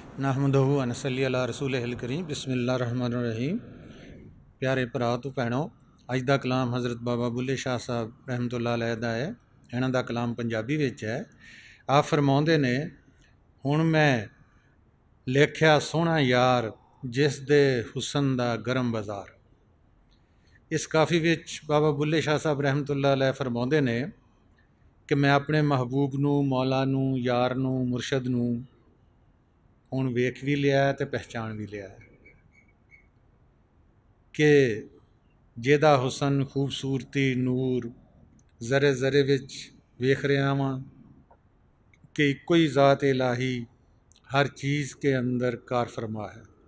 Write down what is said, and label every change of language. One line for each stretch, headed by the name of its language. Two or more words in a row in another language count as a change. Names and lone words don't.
Arabic: نحمده ونصلي على رسوله الكريم بسم الله الرحمن الرحيم.
Punjabi: پیارے بھرا تو بھیناں، اج کا کلام حضرت بابا بلھے شاہ صاحب
Arabic: رحمة الله عليه
Punjabi: دا ہے. انہاں دا کلام پنجابی وچ ہے۔ آپ فرماندے نیں، ہن میں لیکھیا سوہنا یار جس دے حسن دا گرم بازار. اس کافی وچ بابا بلھے شاہ صاحب
Arabic: رحمة الله عليه
Punjabi: فرماندے نیں کہ میں اپنے محبوب نوں، مولا نوں، یار نوں، مرشد نوں ہن ویکھ بھی لیا تے پہچان بھی لیا کہ جیدا حسن، خوبصورتی، نور ذرے ذرے وچ ویکھ رہا واں کہ اکو ہی ذات الٰہی ہر چیز کے اندر کار فرما ہے.